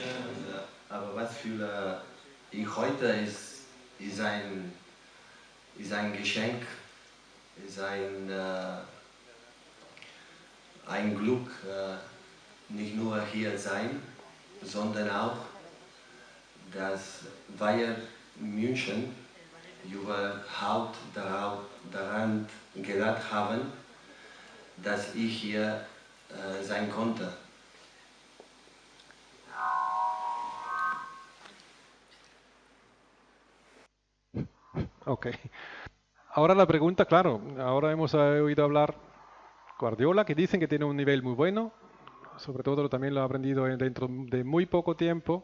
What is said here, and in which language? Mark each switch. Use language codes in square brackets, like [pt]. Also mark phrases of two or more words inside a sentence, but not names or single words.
[de] Aber was für ich heute ist ein Geschenk, ist ein Glück, nicht nur hier sein, sondern auch, dass Bayern München überhaupt daran gedacht haben, dass ich hier sein konnte. [es] Ok. Ahora la pregunta, claro, ahora hemos oído hablar Guardiola, que dicen que tiene un nivel muy bueno, sobre todo también lo ha aprendido dentro de muy poco tiempo.